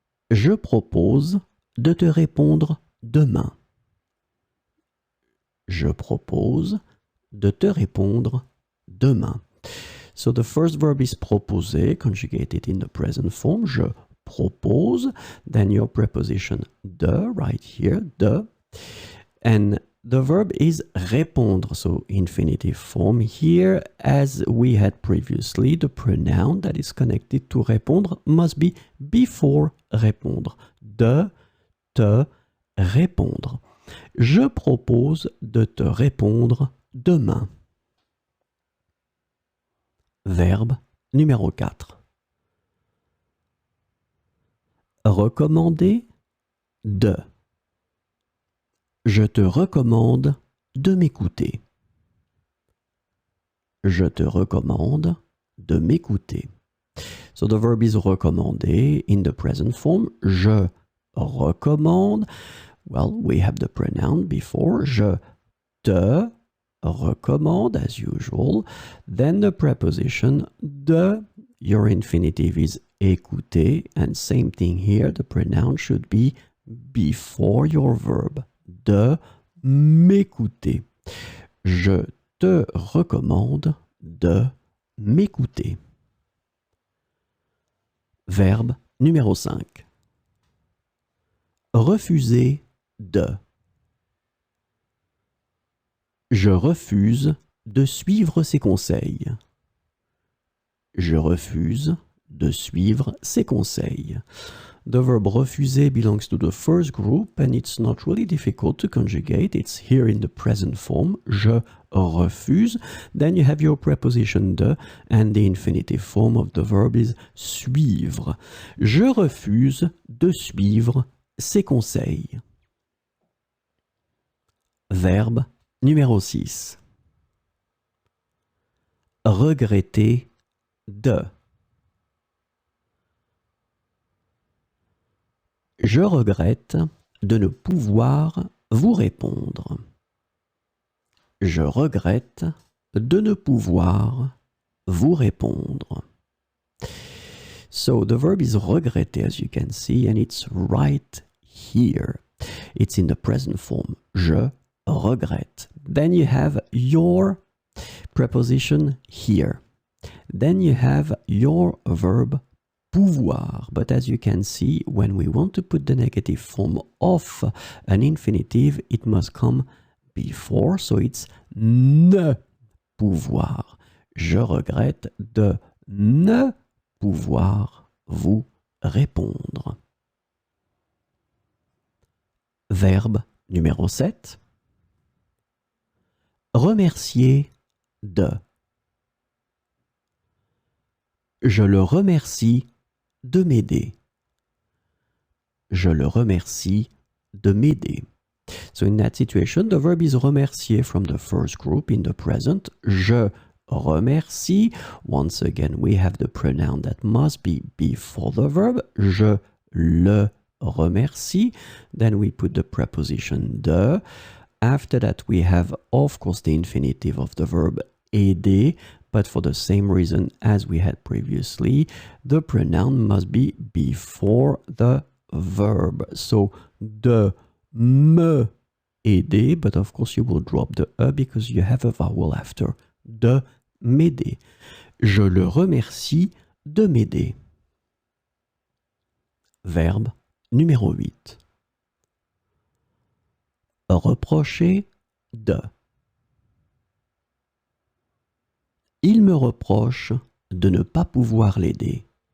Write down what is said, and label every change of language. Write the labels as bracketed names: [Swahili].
[French] Je propose de te répondre demain. Je propose de te répondre demain. [English] So the first verb is proposer, conjugated in the present form. [French] Je propose. [English] Then your preposition de, right here, de. And the verb is répondre, so infinitive form here. As we had previously, the pronoun that is connected to répondre must be before répondre. [French] De te répondre. Je propose de te répondre demain. Verbe numéro 4. Recommander de. Je te recommande de m'écouter. Je te recommande de m'écouter. [English] So the verb is recommander in the present form. [French] Je recommande. [English] Well, we have the pronoun before. [French] Je te recommande [English] as usual. Then the preposition de. Your infinitive is écouter. And same thing here. The pronoun should be before your verb. [French] De m'écouter. Je te recommande de m'écouter. Verbe numéro 5. Refuser de. Je refuse de suivre ses conseils. Je refuse de suivre ses conseils. [English] The verb refuser belongs to the first group and it's not really difficult to conjugate. It's here in the present form. [French] Je refuse. [English] Then you have your preposition de and the infinitive form of the verb is suivre. [French] Je refuse de suivre ses conseils. Verbe numéro 6. Regretter de. Je regrette de ne pouvoir vous répondre. Je regrette de ne pouvoir vous répondre. [English] So the verb is regretter, as you can see, and it's right here. It's in the present form. [French] Je regrette. [English] Then you have your preposition here. Then you have your verb pouvoir. But as you can see, when we want to put the negative form of an infinitive, it must come before. So it's [French] ne pouvoir. Je regrette de ne pouvoir vous répondre. Verbe numéro 7. Remercier de. Je le remercie de m'aider. Je le remercie de m'aider. [English] So in that situation, the verb is remercier from the first group in the present. [French] Je remercie. [English] Once again, we have the pronoun that must be before the verb. [French] Je le remercie. [English] Then we put the preposition de. After that, we have, of course, the infinitive of the verb aider, but for the same reason as we had previously, the pronoun must be before the verb. So, [French] de me aider, [English] but of course you will drop the e because you have a vowel after. [French] De m'aider. Je le remercie de m'aider. Verbe numéro 8. Reprocher de. Il me reproche de ne pas pouvoir l'aider.